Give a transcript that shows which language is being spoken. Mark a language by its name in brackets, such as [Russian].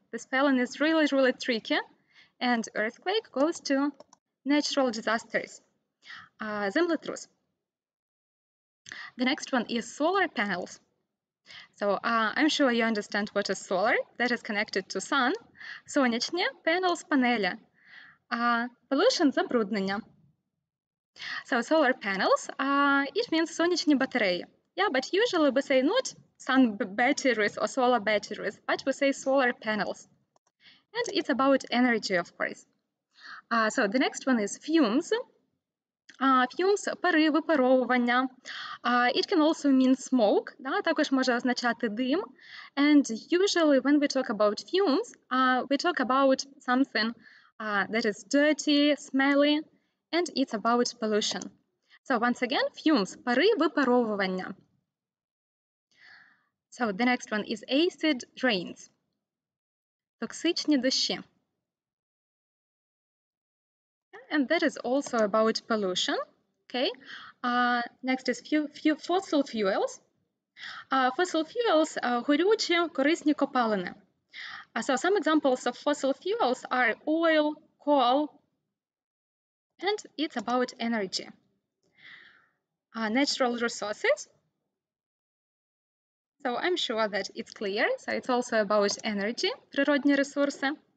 [English] The spelling is really, really tricky. And earthquake goes to natural disasters. [Ukrainian] Землетрус. [English] The next one is solar panels. So I'm sure you understand what is solar. That is connected to sun. [Ukrainian] Сонячні, panels, панелі. [English] Pollution, забруднення. So solar panels, it means [Ukrainian] сонячні батареї. [English] Yeah, but usually we say not sun batteries or solar batteries, but we say solar panels. And it's about energy, of course. So the next one is fumes. [Ukrainian] Fumes, пари, випаровування. [English] It can also mean smoke, [Ukrainian] да, також може означати дим. [English] And usually when we talk about fumes, we talk about something that is dirty, smelly, and it's about pollution. So once again, fumes, [Ukrainian] пари, випаровування. [English] So the next one is acid rains. [Ukrainian] Токсичні дощі. [English] And that is also about pollution. Okay. Next is fossil fuels. [Ukrainian] Fossil fuels горючі, корисні копалини. [English] So some examples of fossil fuels are oil, coal, and it's about energy. Natural resources. So I'm sure that it's clear. So it's also about energy, [Ukrainian] природні ресурси.